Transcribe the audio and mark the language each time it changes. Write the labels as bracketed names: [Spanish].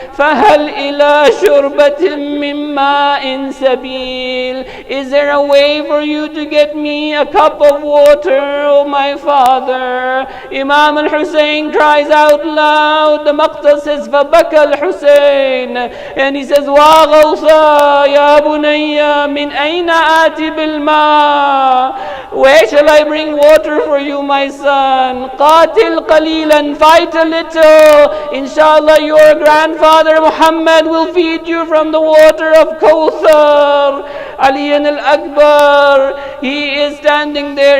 [Arabic] فَهَلْ إِلَى شُرْبَةٍ مِّن مَّاءٍ سَبِيلٍ. [English] Is there a way for you to get me a cup of water, oh my father? Imam al-Hussein cries out loud. The Maqtal says, [Arabic] فَبَكَى الْحُسَيْن. [English] And he says, [Arabic] وَغَوْثَا يَا بُنَيَّ مِنْ أَيْنَ آتِ بِالْمَاءِ. [English] Where shall I bring water for you, my son? [Arabic] قَاتِلْ قَلِيلًا. [English] Fight a little. Inshallah, your grandfather Muhammad will feed you from the water of Kawthar. Ali al-Akbar, he is standing there.